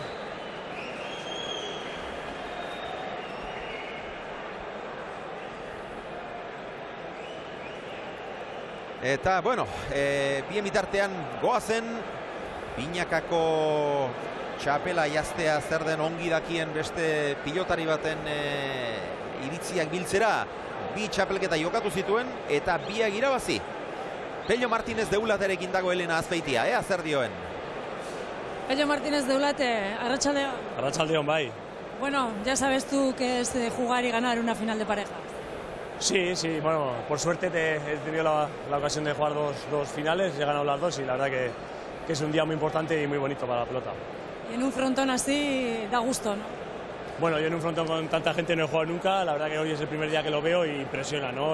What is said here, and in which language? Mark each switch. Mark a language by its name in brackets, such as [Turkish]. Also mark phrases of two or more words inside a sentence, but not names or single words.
[Basque] Eta, bueno, bien bitartean goazen, binakako txapela jaztea zer den ongi dakien beste pilotari baten iritziak biltzera. 2 txapelketa jokatu zituen eta 2 irabazi. Pello Martínez de Ulaterekin dago Elena Azpeitia, zer dioen? Pello Martínez de Ulate, arratsaldeon. Arratsaldeon, bai. Bueno, [Spanish] ya sabes tú que es jugar y ganar una final de parejas. Sí, bueno, por suerte he tenido la ocasión de jugar dos finales, he ganado las 2 y la verdad que es un día muy importante y muy bonito para la pelota. Y en un frontón así da gusto, ¿no? Bueno, yo en un frontón con tanta gente no he jugado nunca, la verdad que hoy es el primer día que lo veo y impresiona, ¿no?